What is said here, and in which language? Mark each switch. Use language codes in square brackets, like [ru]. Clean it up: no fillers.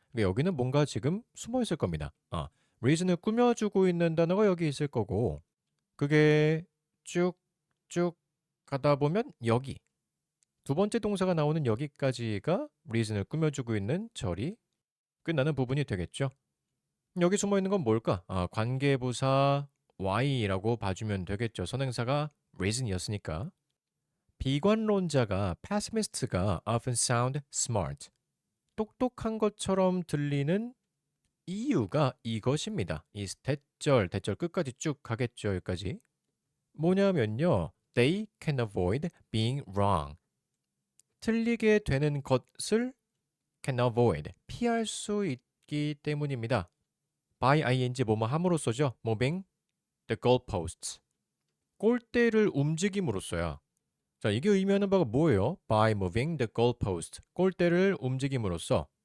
[ko] 그러니까 여기는 뭔가 지금 숨어 있을 겁니다. reason을 꾸며주고 있는 단어가 여기 있을 거고 그게 쭉쭉 가다 보면 여기 두 번째 동사가 나오는 여기까지가 reason을 꾸며주고 있는 절이 끝나는 부분이 되겠죠. 여기 숨어 있는 건 뭘까? 관계부사 y라고 봐주면 되겠죠. 선행사가 reason이었으니까. 비관론자가 [en] pessimist가 often sound smart. [ko] 똑똑한 것처럼 들리는 이유가 이것입니다. 이 대절 끝까지 쭉 가겠죠. 여기까지. 뭐냐면요. [en] They can avoid being wrong. [ko] 틀리게 되는 것을 [en] can avoid. [ko] 피할 수 있기 때문입니다. by ing 뭐뭐 함으로써죠. [en] moving the goalposts. [ko] 골대를 움직임으로써야. 자, 이게 의미하는 바가 뭐예요? [en] By moving the goalpost. [ko] 골대를 움직임으로써.